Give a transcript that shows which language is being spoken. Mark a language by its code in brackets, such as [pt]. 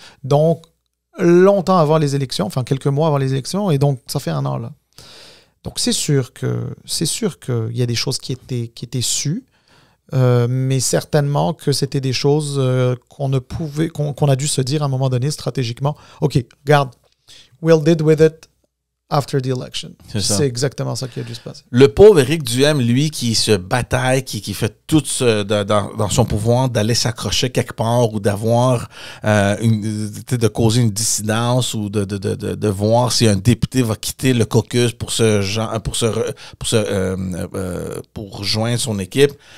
[fr] Donc, longtemps avant les élections, enfin quelques mois avant les élections, et donc ça fait 1 an là. Donc, c'est sûr qu'il y a des choses qui étaient sues, mais certainement que c'était des choses qu'on a dû se dire à un moment donné stratégiquement. [en] OK, [fr] regarde, [en] we'll deal with it after the election. [fr] C'est exactement ça qui a dû se passer. Le pauvre Éric Duhaime, lui, qui se bataille, qui fait tout dans son pouvoir d'aller s'accrocher quelque part ou d'avoir de causer une dissidence ou de voir si un député va quitter le caucus pour rejoindre son équipe.